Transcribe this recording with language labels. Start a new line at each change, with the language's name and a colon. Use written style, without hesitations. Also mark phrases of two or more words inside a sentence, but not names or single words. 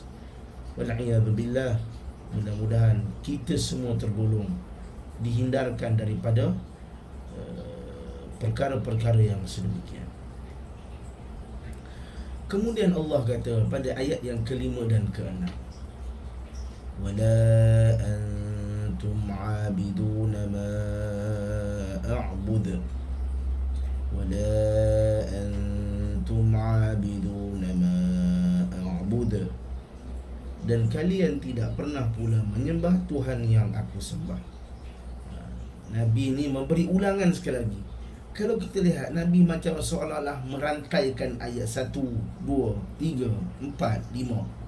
Arabic: والعياذ بالله.
Malay: Mudah-mudahan kita semua tergolong dihindarkan daripada perkara-perkara yang sedemikian. Kemudian Allah kata pada ayat yang ke-5 dan ke-6,
Arabic: ولا أنتم عابدون ما أعبد ولا أنتم عابدون ما أعبد,
Malay: dan kalian tidak pernah pula menyembah Tuhan yang aku sembah. Nabi ni memberi ulangan sekali lagi. Kalau kita lihat, Nabi macam seolah-olah merantaikan ayat 1, 2, 3, 4, 5.